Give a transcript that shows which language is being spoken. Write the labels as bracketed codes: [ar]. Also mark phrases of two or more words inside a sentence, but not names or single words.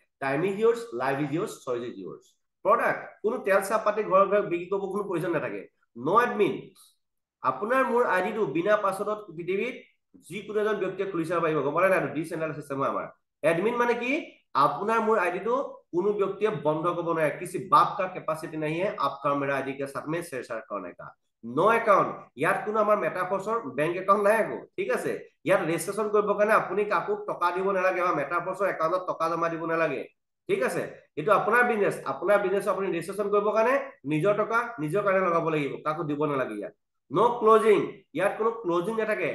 [en] Time is yours, life is yours, choice is yours. [as] প্ৰডাক্ট কোনো তেল চাপ পাতি ঘৰে ঘৰে বিক্ৰী কৰিব কোনো প্ৰয়োজন নাথাকে। [en] No admin, [as] আপোনাৰ মোৰ আইডিটো বিনা পাছৱৰ্ডত পৃথিৱীত যিকোনো এজন ব্যক্তিয়ে খুলি চাব পাৰিব, গম পালে নাই? ডিচেন্ট্ৰেলাইজ সিস্টেম হয় আমাৰ। এডমিন মানে কি আপোনাৰ মোৰ আইডিটো কোনো ব্যক্তিয়ে বন্ধ কৰিব নোৱাৰে। [hi] किसी बाप का कैपेसिटी नहीं है आपका मेरा आईडी के साथ में शेयर करने का। [en] no account, [as] ইয়াত কোনো আমাৰ মেটাফৰ্সৰ বেংক একাউণ্ট নাই আকৌ, ঠিক আছে। ইয়াত ৰেজিষ্ট্ৰেশ্যন কৰিবৰ কাৰণে আপুনি কাকো টকা দিব নালাগে, বা মেটাফৰ্সৰ একাউণ্টত টকা জমা দিব নালাগে, ঠিক আছে। এইটো আপোনাৰ বিজনেছ, আপোনাৰ বিজনেছ আপুনি ৰেজিষ্ট্ৰেশ্যন কৰিবৰ কাৰণে নিজৰ টকা নিজৰ কাৰণে লগাব লাগিব, কাকো দিব নালাগে। ইয়াত [en] no closing, [as] ইয়াত কোনো ক্লোজিং নাথাকে।